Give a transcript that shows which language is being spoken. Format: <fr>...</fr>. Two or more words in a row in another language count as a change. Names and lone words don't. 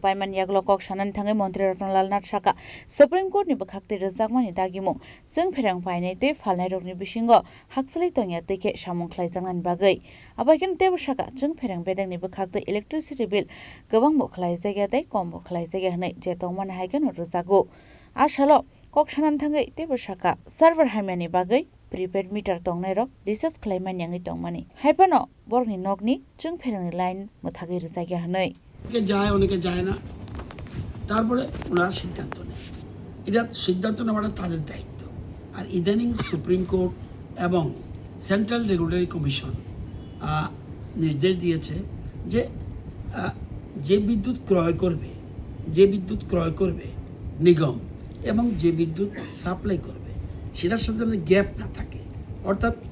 <trp>Paiman Yaglo Koksanan Thangai Mantri Ratan Lal Nath Saka Supreme Court ni bakhakti rejakmani dagimung Chwngpherang painai tei falnai rokni bisingo haksali tongya teke samung khlaijaknani bagai abaiken tebo saka Chwngpherang Bedek ni bakhakti</trp> <en>electricity bill</en> <trp>gobang bo khlaijak tei kom bo khlaijak hnai je tongmani haigen rojago Asalo Koksanan thangai tebo saka server haimani bagai</trp> <en>prepaid meter</en> <trp>tongnai rok research khlaimani yangi tongmani haipano borni nokni Chwngpherang line mothagi rejak hnai</trp> <bn>কে যায় অনেকে যায় না তারপরে ওনারা সিদ্ধান্ত নেয় এটা সিদ্ধান্ত নেওয়াটা তাদের দায়িত্ব আর ইদানিং সুপ্রিম কোর্ট এবং সেন্ট্রাল রেগুলেটরি কমিশন নির্দেশ দিয়েছে যে যে বিদ্যুৎ ক্রয় করবে নিগম এবং যে বিদ্যুৎ সাপ্লাই করবে সেটার সাথে গ্যাপ না থাকে অর্থাৎ</bn>